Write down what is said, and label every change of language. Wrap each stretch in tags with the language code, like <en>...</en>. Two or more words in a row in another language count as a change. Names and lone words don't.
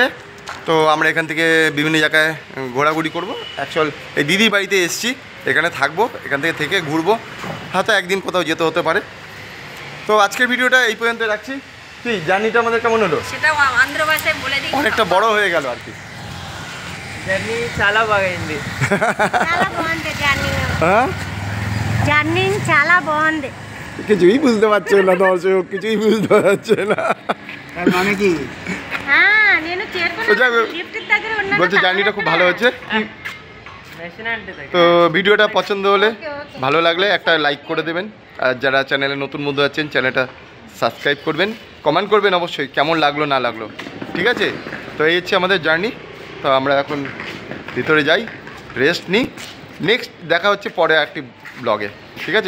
<bn>তো আমরা এখান থেকে বিভিন্ন জায়গায় ঘোরাঘুরি করবো। অ্যাকচুয়াল এই দিদির বাড়িতে এসেছি, এখানে থাকবো, এখান থেকে ঘুরবো, হয়তো একদিন কোথাও যেতে হতে পারে। তো আজকের ভিডিওটা এই পর্যন্ত রাখছি। কি জার্নিটা আমাদের কেমন হলো? সেটা আন্ধ্র ভাষায় বলে দিই। অনেকটা বড় হয়ে গেল আর কি।</bn> <te>జర్నీ చాలా బాగైంది. చాలా బాగుంది జర్నీ.</te> <bn>হ্যাঁ,</bn> <te>జర్నీ చాలా బాగుంది.</te> <bn>কিছুই বুঝতে পারছে না দর্শক, কিছুই বুঝতে পারছে না। তার মানে কি?</bn> <te>నేను</te> <bn>তো যাই হোক,</bn> <te>లిఫ్ట్ దగ్గర ఉన్నాను.</te> <bn>বলছে জার্নিটা খুব ভালো হচ্ছে।</bn> <te>రెస్టారెంట్ దగ్గర</te> <bn>তো ভিডিওটা পছন্দ হলে, ভালো লাগলে একটা লাইক করে দেবেন। আর যারা চ্যানেলে নতুন বন্ধু আছেন, চ্যানেলটা সাবস্ক্রাইব করবেন, কমেন্ট করবেন অবশ্যই কেমন লাগলো না লাগলো, ঠিক আছে? তো এই হচ্ছে আমাদের জার্নি। তো আমরা এখন ভিতরে যাই, রেস্ট নিই। নেক্সট দেখা হচ্ছে পরে একটি ব্লগে, ঠিক আছে?</bn>